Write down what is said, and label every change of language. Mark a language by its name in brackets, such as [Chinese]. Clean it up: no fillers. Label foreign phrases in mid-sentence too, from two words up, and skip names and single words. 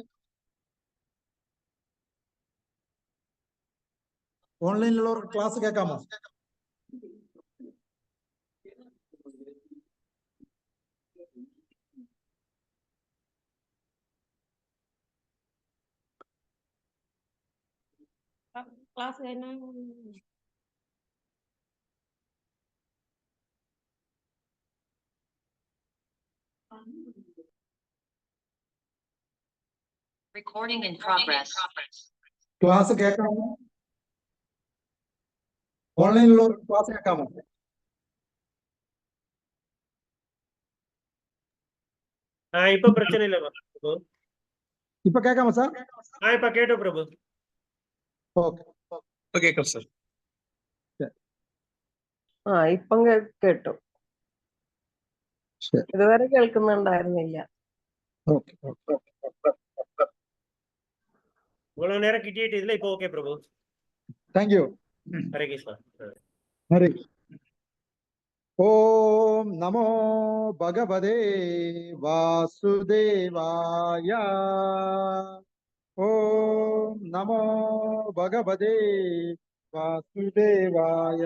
[Malayalam] ഓൺലൈനിലുള്ളവർക്ക് ക്ലാസ് കേൾക്കാമോ? ക്ലാസ് കഴിഞ്ഞ [English] Recording in progress. [Malayalam] ക്ലാസ് കേൾക്കാമോ? ഓൺലൈനിലുള്ളവർക്ക് ക്ലാസ് കേൾക്കാമോ? [Tamil] இப்ப பிரச்சனை இல்லை. [Malayalam] ഇപ്പൊ കേൾക്കാമോ സാർ? ഇപ്പൊ കേട്ടു പ്രഭു. ഓക്കെ കേൾക്കാം സർ. ഇപ്പം കേട്ടു. ശരി. ഇതുവരെ കേൾക്കുന്നുണ്ടായിരുന്നില്ല. ഓക്കെ [Tamil] இவ்வளவு நேரம் கிட்டிட்டு இதுல இப்போ ஓகே பிரபு. [English] Thank you. [Sanskrit] ஹரே கிருஷ்ணா. ഹരി. ഓം നമോ ഭഗവതേ വാസുദേവായ. ഓം നമോ ഭഗവതേ വാസുദേവായ.